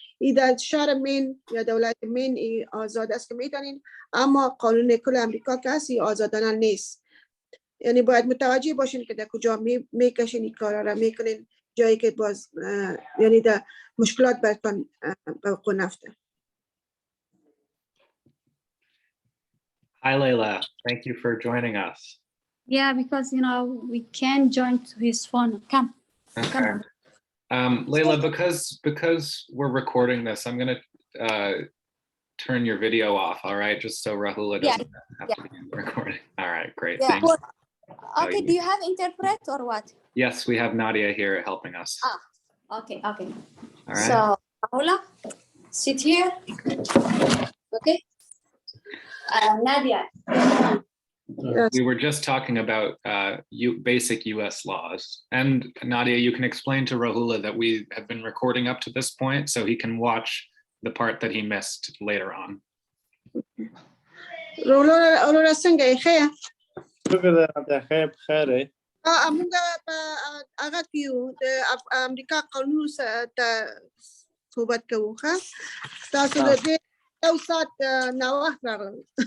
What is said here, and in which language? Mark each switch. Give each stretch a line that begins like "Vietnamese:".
Persian: این در شهر مین یا دولت مین آزاد است که میتونین، اما قانون کل امریکا کسی آزادانه نیست. یعنی باید متوجه باشین که در کجا میکشین این کارا را میکنین جایی که باز یعنی در مشکلات برتان وقوع نفته.
English: Hi, Layla. Thank you for joining us. Yeah, because we can't join to his phone. Come. Okay. Layla, because we're recording this, I'm gonna turn your video off, all right? Just so Rahula doesn't have to be in the recording. All right, great. Thanks. Okay, do you have interpret or what? Yes, we have Nadia here helping us. Okay. All right. So, Paula, sit here. Okay. Nadia. We were just talking about basic U.S. laws. And Nadia, you can explain to Rahula that we have been recording up to this point so he can watch the part that he missed later on.
Pashto: Aurora څنګه یې ښه شکر دی خیر بخیر یې موږ په هغه کې یو د امریکا قانون ته صحبت کوو ښه تاسو د دې یو ساعت ناوخت راغلم